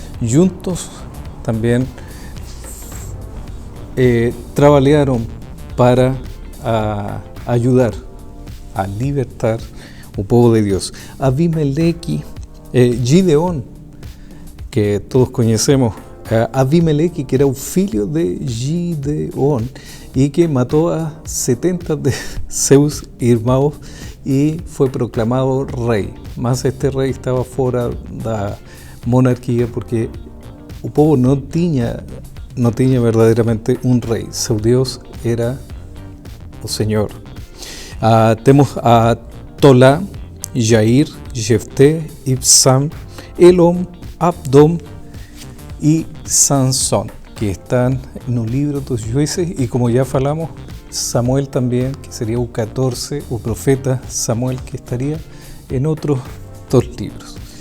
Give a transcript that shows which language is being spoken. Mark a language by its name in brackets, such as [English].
[Spanish] Juntos también trabajaron para ayudar a libertar [Portuguese] o povo de [Spanish] Dios. [Portuguese] Abimeleque, Gideón, que todos conhecemos, Abimeleque, que era o filho de Gideón e que matou a 70 de seus irmãos e foi proclamado rei. Mas este rei estava fora da monarquia porque o povo não tinha verdadeiramente um rei. Seu Deus era o Senhor. Temos a Tolá, Jair, Jefté, Ibsam, Elom, Abdom [Spanish] y Sansón, que están en un libro de los jueces, y como ya falamos, Samuel también, que sería un 14, [Portuguese] o profeta Samuel, [Spanish] que estaría en otros dos libros.